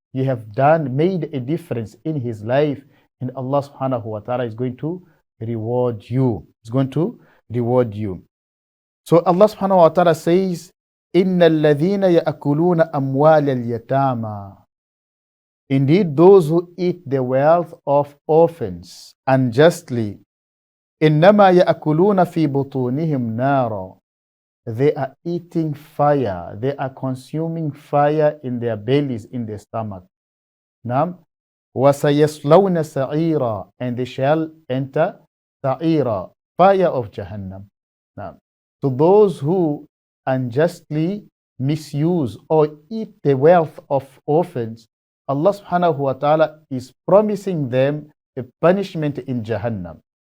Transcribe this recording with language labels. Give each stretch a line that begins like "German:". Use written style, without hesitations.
English: You have made a difference in his life, and Allah subhanahu wa ta'ala is going to reward you. He's going to reward you. So Allah subhanahu wa ta'ala says,
Arabic: إِنَّ الَّذِينَ يَأْكُلُونَ أَمْوَالَ الْيَتَامَى.
English: Indeed, those who eat the wealth of orphans unjustly,
Arabic: إنما يأكلون في بطونهم نارا.
English: They are eating fire. They are consuming fire in their bellies, in their stomach.
Arabic: Nam. وَسَيَصْلَوْنَ سَعِيرًا.
English: And they shall enter سَعِيرًا, fire of Jahannam. Nam. To those who unjustly misuse or eat the wealth of orphans, Allah subhanahu wa ta'ala is promising them a punishment in Jahannam.